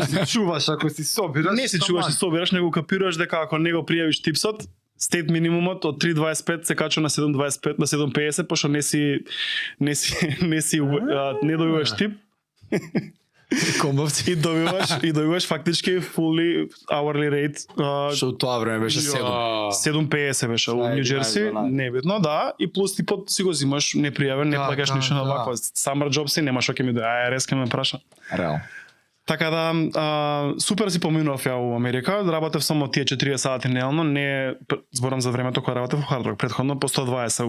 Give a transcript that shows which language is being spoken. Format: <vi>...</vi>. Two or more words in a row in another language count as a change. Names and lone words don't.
<mk>Ако си чуваш, ако си собираш, Не се чуваш и собираш, него капираш дека ако не го пријавиш типсот, стейт минимумот од 3.25 се качува на 7.25 на 7.50 пошто не не добиваш тип Комбавци. и добиваш фактички</mk> <en>fully hourly rate.</en> <mk>Што у тоа време беше 7. 7.50 беше во Да, Нью Џерси, 11. небитно, да, и плюс типот си го зимаш непријавен, не Да, плаќаш да, ништо на да. вакво.</mk> <en>Summer job</en> <mk>си, нема што ќе ми да IRS ќе ме праша. Реално. Така да, супер си поминував ја во Америка, работев само тие 40 сати неделно, не зборам за времето кога работев во Hard Rock, претходно по 120.</mk>